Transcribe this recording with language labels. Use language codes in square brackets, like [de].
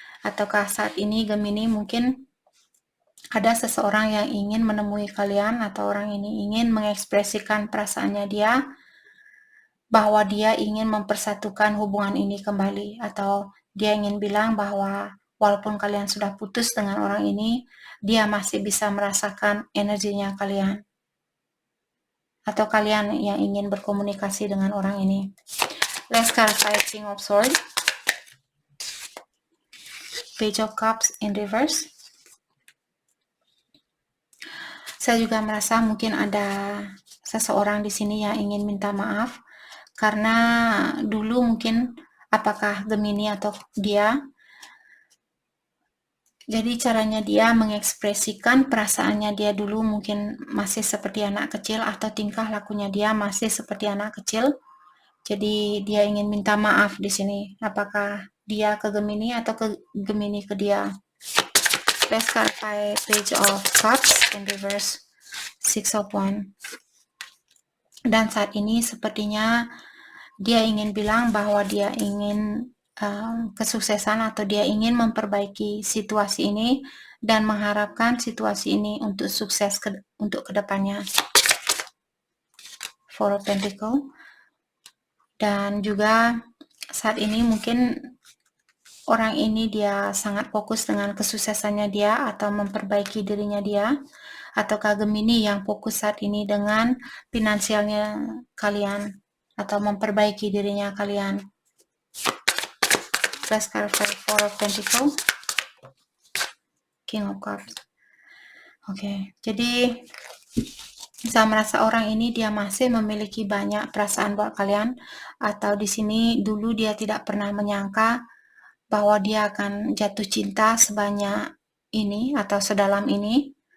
[id] Ataukah saat ini Gemini mungkin ada seseorang yang ingin menemui kalian atau orang ini ingin mengekspresikan perasaannya dia bahwa dia ingin mempersatukan hubungan ini kembali, atau dia ingin bilang bahwa walaupun kalian sudah putus dengan orang ini, dia masih bisa merasakan energinya kalian, atau kalian yang ingin berkomunikasi dengan orang ini. [en] Let's clarify King of Swords, Page of Cups in reverse. [id] Saya juga merasa mungkin ada seseorang di sini yang ingin minta maaf karena dulu mungkin apakah Gemini atau dia, jadi caranya dia mengekspresikan perasaannya dia dulu mungkin masih seperti anak kecil, atau tingkah lakunya dia masih seperti anak kecil. Jadi dia ingin minta maaf di sini. Apakah dia ke Gemini atau ke Gemini ke dia? [en] Let's clarify Page of Cups in reverse, Six of Wands. [id] Dan saat ini sepertinya dia ingin bilang bahwa dia ingin kesuksesan, atau dia ingin memperbaiki situasi ini dan mengharapkan situasi ini untuk sukses untuk kedepannya. Four of Pentacles. Dan juga saat ini mungkin orang ini dia sangat fokus dengan kesuksesannya dia atau memperbaiki dirinya dia, ataukah Gemini yang fokus saat ini dengan finansialnya kalian atau memperbaiki dirinya kalian. [en] Let's clarify Four of Pentacles, King of Cups. [id] Oke, jadi saya merasa orang ini dia masih memiliki banyak perasaan buat kalian, atau di sini dulu dia tidak pernah menyangka bahwa dia akan jatuh cinta sebanyak ini atau sedalam ini.